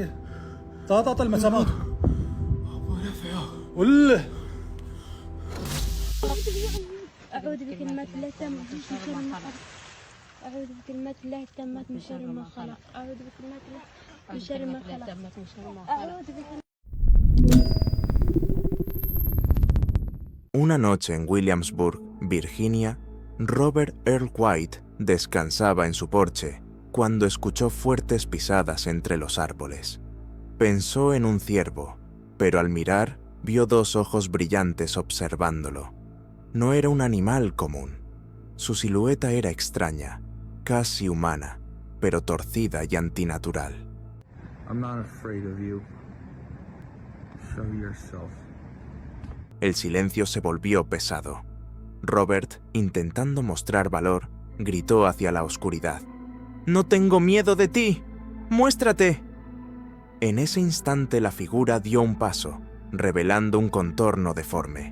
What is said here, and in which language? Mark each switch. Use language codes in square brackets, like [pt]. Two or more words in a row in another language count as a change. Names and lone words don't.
[ar] طال المسامات. وله. أعوذ بكلمات الله التامات من شر ما خلق. أعوذ بكلمات الله التامات من شر ما خلق. أعوذ بكلمات الله من شر ما خلق. أعوذ بكلمات... [es] Una noche en Williamsburg, Virginia, Robert Earl White descansaba en su porche cuando escuchó fuertes pisadas entre los árboles. Pensó en un ciervo, pero al mirar vio dos ojos brillantes observándolo. No era un animal común. Su silueta era extraña, casi humana, pero torcida y antinatural. [en] I'm not afraid of you. Show yourself. [es] El silencio se volvió pesado. Robert, intentando mostrar valor, gritó hacia la oscuridad. «¡No tengo miedo de ti! ¡Muéstrate!». En ese instante la figura dio un paso, revelando un contorno deforme.